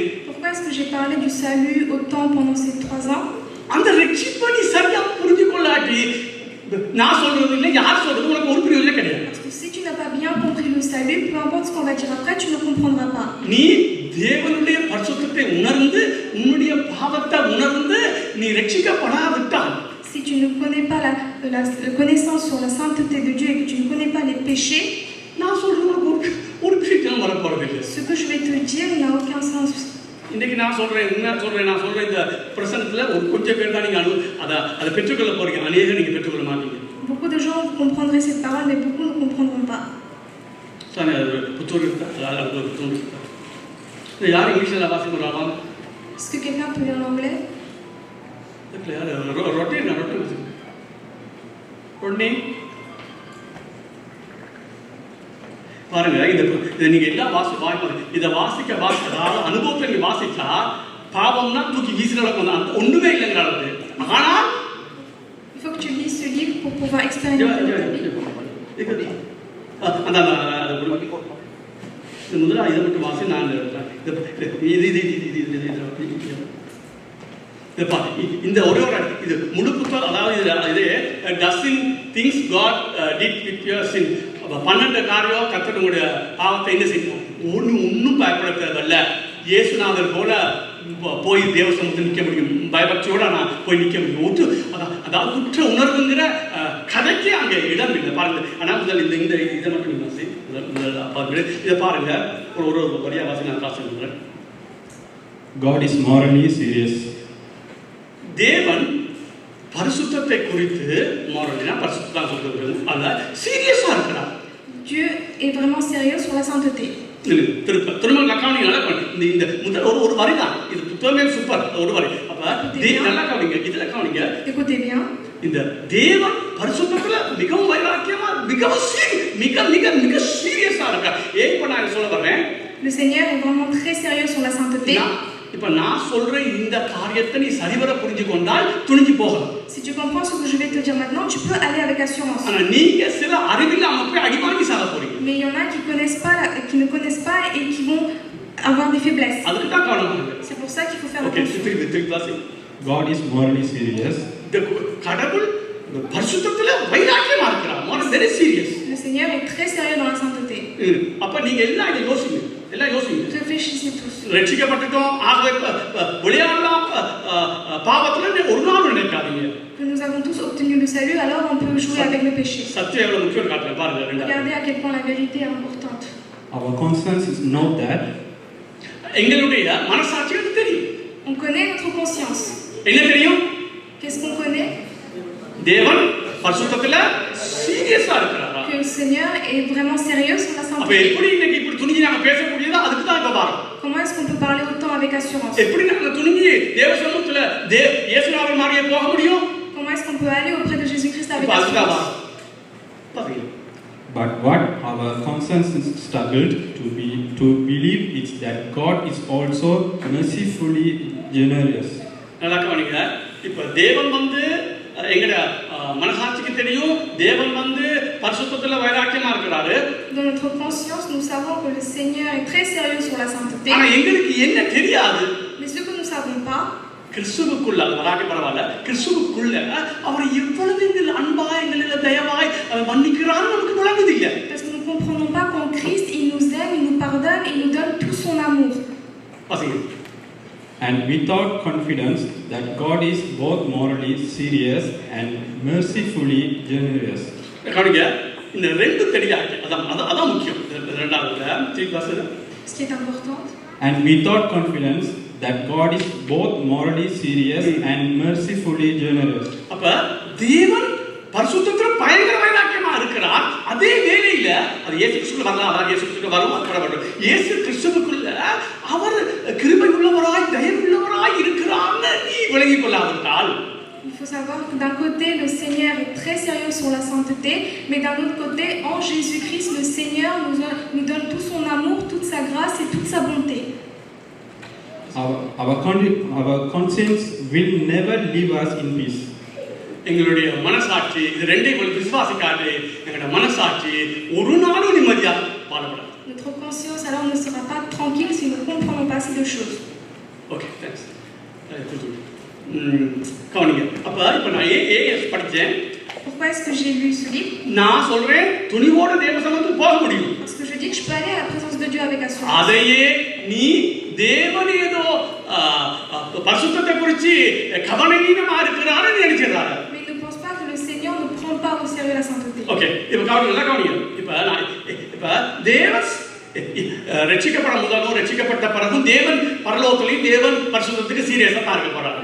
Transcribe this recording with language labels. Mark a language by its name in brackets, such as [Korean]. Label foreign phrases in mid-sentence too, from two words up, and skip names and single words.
[French] Pourquoi est-ce que j'ai parlé du salut autant pendant ces 3 ans? [Tamil] அந்த ரட்சிப்பை நீ சரியா புரிஞ்சு கொள்ளாட்டி நான் சொல்றது இல்லை யார் சொல்றது உனக்கு ஒரு பிரயோஜனம் கிடையாது. [French] Parce que si tu n'as pas bien compris le salut, peu importe ce qu'on va dire après, tu ne comprendras pas. [Tamil] நீ தேவனுடைய பரிசுத்தத்தை உணர்ந்து உன்னுடைய பாவத்தை உணர்ந்து நீ ரட்சிக்கப்படாவிட்டால் [French] Si tu ne connais pas la connaissance sur la sainteté de Dieu et que tu ne connais pas les péchés, [Tamil] நான் சொல்றது ஒரு பிரயோஜனம் வரப்போறதில்லை. [French] ce que je vais te dire n'a aucun sens. [Tamil] இன்னைக்கு நான் சொல்றேன் இந்த பிரசனத்துல ஒரு கொஞ்சம் பேர் தான் நீங்க அதை பெற்றுக்கொள்ள போறீங்க. அநேகர் நீங்க பெற்றுக்கொள்ள மாட்டீங்க. [French] Beaucoup de gens comprendront cette parole, mais beaucoup ne comprendront pas. [Tamil] புத்தூர் யார் இங்கிலீஷ்ல வாசிக்கிறாங்க? [French] Est-ce que quelqu'un peut lire l'anglais? [Tamil] ரொட்டி பாருங்க இதை நீங்க எல்லாம் இதை அதாவது அனுபவத்தை நீங்க வாசிச்சா பாவம்னா தூக்கி வீசுற ஒண்ணுமே இல்லைங்கிறது. ஆனால் [French] il faut que tu lises ce livre pour pouvoir expérimenter ta vie. [Tamil] முதல்ல இதை மட்டும் வாசி. நான் இந்த ஒரே இது முழு புத்தகம் அதாவது இது [English] dozen things God did with your sin [Tamil] 12 காரியம் கர்த்தருடைய பாவத்தை என்ன செய்யணும் ஒன்றும் பயப்பட தேவையில்ல. இயேசுநாதர் போல போய் தேவ சமூகத்தில் நிற்க முடியும். பயபக்தியோட நான் போய் நிற்க முடியும். அதாவது குற்ற உணர்வுங்கிற கதைக்கு அங்கே இடம் இல்லை பாருங்க. ஆனால் முதல் இந்த இதை மட்டும் வாசி. இதை பாருங்க ஒரு வரியா வாசி நான் காசு சொல்றேன். [English] God is morally serious. [Tamil] தேவன் பரிசுத்தத்தை குறித்து மோரலினா பரிசுத்தம் சொல்றது அல்ல சீரியஸா இருக்கிறார். [French] Dieu est vraiment sérieux sur la sainteté. [Tamil] திரும்ப கவனிங்க. இந்த முதல் ஒரு வரி தான் இது புத்தகமே சூப்பர் ஒரு வரி. அப்ப நல்லா கவனிங்க. இதுல கவனிங்க. [French] Écoutez bien. [Tamil] இந்த தேவன் பரிசுத்தத்துல மிகவும் வைராக்கியமா மிகவும் மிக மிக மிக சீரியஸா இருக்கார். ஏன் இப்ப நான் சொல்ல வரேன்? [French] Le Seigneur est vraiment très sérieux sur la sainteté. [Tamil] இப்ப நான் சொல்ற இந்த காரியத்தை நீ சரிவர புரிஞ்சு கொண்டால் துணிஞ்சு போகலாம். [French] Si tu comprends ce que je vais te dire maintenant, tu peux aller avec assurance. [Tamil] ஆனா நீங்க சில அறிவில்லாம போய் அடிவாங்கி சாக போறீங்க. [French] Mais il y en a qui ne connaissent pas et qui vont avoir des faiblesses. [Tamil] அதுக்கு தான் கவனமா இருங்க. [French] C'est pour ça qu'il faut faire attention. [English] God is morally serious. [Tamil] கடவுள் பரிசுத்தத்துல வைராக்கியமா இருக்கிறார். [English] more very serious. [French] Le Seigneur est très sérieux dans la sainteté. [Tamil] அப்ப நீங்க எல்லாம் இத யோசிங்க. [French] Réfléchissez tous. [Tamil] ரட்சிக்கப்பட்டோம் ஆகவே விளையாடலாம் பாவத்துல ஒரு நாள் நினைக்காதீங்க. [French] Que nous avons tous obtenu le salut, alors on peut jouer avec le péché. [Tamil] சத்தியம் எவ்வளவு முக்கியம் காட்டுறேன் பாருங்க. [French] Regardez à quel point la vérité est importante. [English] Our conscience know that. [Tamil] எங்களுடைய மனசாட்சிக்கு தெரியும். [French] On connaît notre conscience. [Tamil] என்ன தெரியும்? [French] Qu'est-ce qu'on connaît? [Tamil] தேவன் பரிசுத்தத்துல சீரியஸா இருக்கிறார். [French] Que le Seigneur est vraiment sérieux sur la sainteté. [Tamil] அப்ப எப்படி இன்னைக்கு இப்படி துணிஞ்சு நாம பேச முடியுதோ அதுக்கு தான் இப்ப பாருங்க. [French] Comment est-ce qu'on peut parler autant avec assurance? [Tamil] எப்படி நாம துணிஞ்சு தேவ சமூகத்துல இயேசுநாதர் மாதிரியே போக முடியும்? [French] Comment est-ce qu'on peut aller auprès de Jésus-Christ avec assurance? [English] But what our conscience struggled to believe is that God is also mercifully generous. [Tamil] நல்லா கவனிங்க. இப்ப தேவன் எங்கட மனசாட்சிக்கு தெரியும் தேவன் பரிசுத்தத்துல வைராக்கியமா இருக்கிறாரு. [French] Dans notre conscience, nous savons que le Seigneur est très sérieux sur la sainteté. [Tamil] ஆனா எங்களுக்கு என்ன தெரியாது? [French] Mais ce que nous savons pas, [Tamil] கிறிஸ்துவுக்குள்ள வராட்டி பரவாயில்ல கிறிஸ்துவுக்குள்ள அவர் இவ்வளவு அன்பா எங்களில தயவாய் மன்னிக்கிறாரு நமக்கு விளங்குது இல்ல. [French] Parce que nous ne comprenons pas qu'en Christ il nous aime, il nous pardonne et il nous donne tout son amour. [English] And without confidence that God is both morally serious and mercifully generous. [Tamil] கவனிங்க, இந்த ரெண்டு தெரியாது, அதான் முக்கியம். ரெண்டாவது [French] Ce qui est important. [English] And without confidence that God is both morally serious and mercifully generous. [Tamil] அப்ப தேவன் பரிசுத்தத்துல பயங்கர வைராக்கியமா இருக்கிறார். அதே வேளையில அது இயேசு கிறிஸ்துவுக்குள்ள வரலாம், அதான் இயேசு கிறிஸ்துவுக்கு வரும். இயேசு கிறிஸ்துவுக்குள்ள அவர் கிருபை உள்ளவராய் தயவு உள்ளவராய் இருக்கிறார்னு நீ விளங்கிக் கொள்ளாவிட்டால், [French] Il faut savoir que d'un côté, le Seigneur est très sérieux sur la sainteté, mais d'un autre côté, en Jésus-Christ, le Seigneur nous donne tout son amour, toute sa grâce et toute sa bonté. [English] Our conscience will never leave us in peace. [Tamil] எங்களுடைய மனசாட்சி இது ரெண்டையும் விசுவாசிக்காது. எங்களுடைய மனசாட்சி ஒரு நாளும் நிம்மதியா வாழப்படாது. [French] Notre conscience alors ne sera pas tranquille si nous ne comprenons pas ces deux choses. [English] okay, thanks. [Tamil] கவனிங்க. அப்ப இப்ப நான் ஏஎஸ் படிச்சேன். [French] Pourquoi est-ce que j'ai lu ce livre? [Tamil] நான் சொல்றேன் துணிவோட தேவ சமூகத்துக்கு போக முடியும். [French] Parce que je dis que je peux aller à la présence de Dieu avec assurance. [Tamil] அதையே நீ தேவன் ஏதோ பரிசுத்தத்தை குறித்து கவனீனமா இருக்கிறான்னு நினைச்சிடறாரு. [French] Mais ne pense pas que le Seigneur ne prend pas au sérieux la sainteté. [Tamil] ஓகே, இப்ப கவனிங்க. இப்ப தேவன் ரட்சிக்கப்பட முதலும் ரட்சிக்கப்பட்ட பிறகும் தேவன் பரலோகத்திலையும் தேவன் பரிசுத்தத்துக்கு சீரியஸா தான் இருக்க போறாரு.